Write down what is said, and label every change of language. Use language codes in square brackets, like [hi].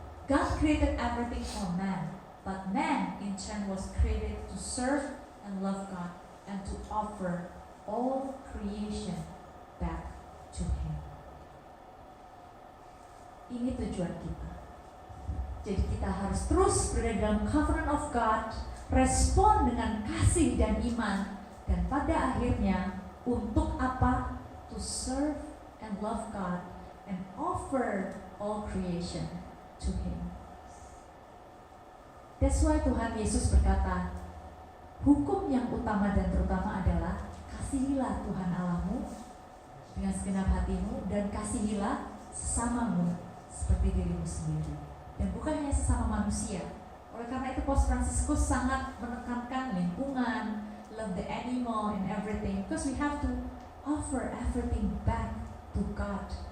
[en] God created everything for man, but man in turn was created to serve and love God and to offer all creation back to Him. [id] Ini tujuan kita. Jadi kita harus terus berada dalam [en] covenant of God, [id] respon dengan kasih dan iman, dan pada akhirnya untuk apa? [en] To serve and love God and offer all creation to Him. That's why [id] Tuhan Yesus berkata, hukum yang utama dan terutama adalah kasihilah Tuhan Allahmu dengan segenap hatimu dan kasihilah sesamamu seperti dirimu sendiri. Dan bukan hanya sesama manusia. Oleh karena itu Paus Fransiskus sangat menekankan lingkungan, [en] love the animal and everything, because we have to offer everything back to God.